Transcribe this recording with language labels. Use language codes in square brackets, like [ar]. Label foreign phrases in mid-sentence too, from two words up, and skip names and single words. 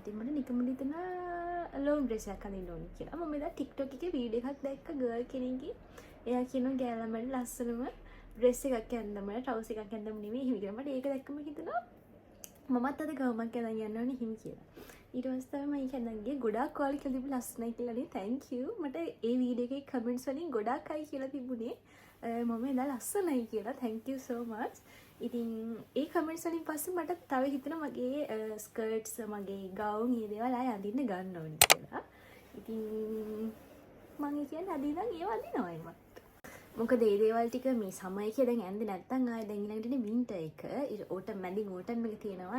[si] ඉතින් මට නිකම්ම හිතන [en] long dress [si] එකක් අඳින්න ඕනේ කියලා. මම එදා TikTok එකේ වීඩියෝ එකක් දැක්ක girl කෙනෙක්ගේ. එයා කියනවා ගෑලා මට ලස්සනම dress එකක් ඇඳන්න මට trouser එකක් ඇඳන්න නෙමෙයි හිමි කියලා. මට ඒක දැක්කම හිතුණා මමත් අද ගවුමක් ඇඳන් යන්න ඕනේ හිමි කියලා. ඊට පස්සේ තමයි මම ඒක ඇඳන් ගියේ. ගොඩාක් ඔයාලා කියලා තිබු ලස්සනයි කියලානේ. [en] thank you. [si] මට ඒ වීඩියෝ එකේ comments වලින් ගොඩාක් අය කියලා තිබුණේ මම එදා ලස්සනයි කියලා. [en] thank you so much. [si] ඉතින් ඒ comments වලින් පස්සේ මට තව හිතුණා මගේ skirts මගේ gown මේ දේවල් ආය අඳින්න ගන්න ඕනේ කියලා. ඉතින් මම කියන්නේ අදින්න ඒව අඳිනවා ඒවත්. මොකද ඒ දේවල් ටික මේ සමය එකේ දැන් ඇඳේ නැත්තම් ආයෙ දැන් ඊළඟට වින්ටර් එක ඕටම් මැදින් ඕටම් එක තියෙනවා.